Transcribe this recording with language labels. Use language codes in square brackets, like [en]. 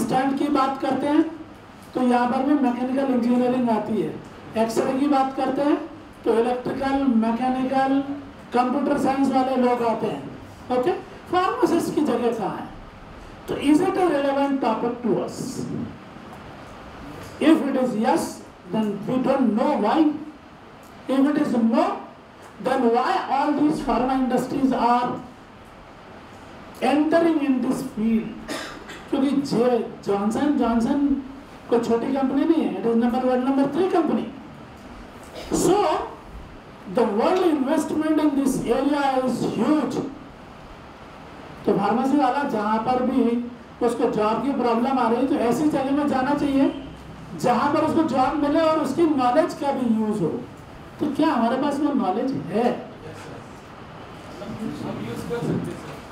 [hi] Stunt की बात करते हैं तो यहाँ पर भी मैकेनिकल इंजीनियरिंग आती है। एक्सरे की बात करते हैं तो इलेक्ट्रिकल, मैकेनिकल, कंप्यूटर साइंस वाले लोग आते हैं। ओके, फार्मासिस्ट की जगह कहाँ है? [en] तो is it a relevant topic to us? If it is yes, then we don't know why. If it is no, then why all these pharma industries are entering in this field? [hi] क्योंकि Johnson Johnson कोई छोटी company नहीं है, [en] it is number 3 company. So the world investment in this area is huge. [hi] तो pharmacy वाला जहाँ पर भी उसको जॉब की प्रॉब्लम आ रही है तो ऐसी जगह में जाना चाहिए जहाँ पर उसको जॉब मिले और उसकी नॉलेज का भी यूज हो। तो क्या हमारे पास वो नॉलेज है? हम यूज कर सकते हैं सर।